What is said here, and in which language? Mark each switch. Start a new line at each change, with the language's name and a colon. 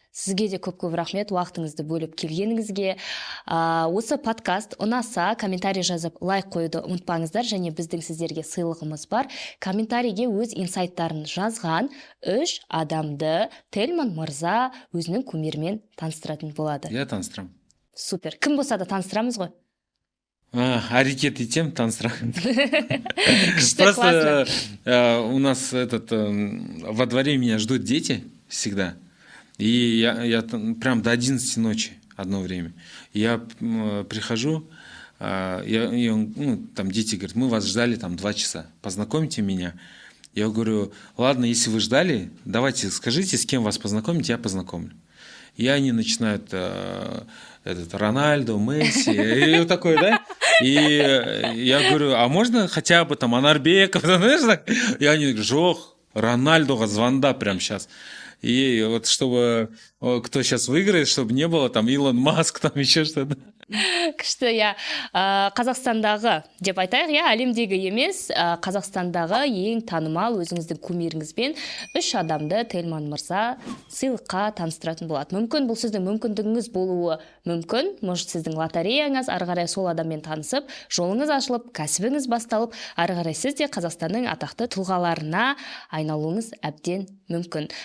Kazakh: Сізге де көп рахмет уақытыңызды бөліп келгеніңізге. Осы подкаст ұнаса, комментарий жазып лайк қоюды ұмытпаңыздар, және біздің сіздерге сыйлығымыз бар. Комментарийге өз инсайттарын жазған 3 адамды Тельман мырза өзінің кумирімен таныстыратын болады. Я таныстырамын. Супер. Кім болса да таныстырамыз ғой? Әрекет етем, таныстырамын.
Russian: Просто у нас во дворе меня ждут дети всегда. И я прям до 11 ночи одно время. Я прихожу, там дети говорят, мы вас ждали там 2 часа, познакомьте меня. Я говорю, ладно, если вы ждали, давайте скажите, с кем вас познакомить, я познакомлю. И они начинают Рональдо, Месси, и вот такой, да? И я говорю, а можно хотя бы там Анарбеков, знаешь, так? И они говорят,
Kazakh: жоқ, Рональдоға звонда
Russian: прямо сейчас. И вот чтобы кто сейчас выиграет, чтобы не было там Илон Маск, там еще что-то.
Kazakh: Күшті, я Қазақстандағы деп айтайық, я әлемдегі емес, Қазақстандағы ең танымал өзіңіздің кумиріңізбен 3 адамды Тельман мырза сыйлыққа таныстыратын болады. Мүмкін бұл сіздің мүмкіндігіңіз болуы мүмкін, может сіздің лотереяңыз, ары қарай сол адаммен танысып, жолыңыз ашылып, кәсібіңіз басталып, ары қарай сіз де Қазақстанның атақты тұлғаларына айналуыңыз әбден мүмкін.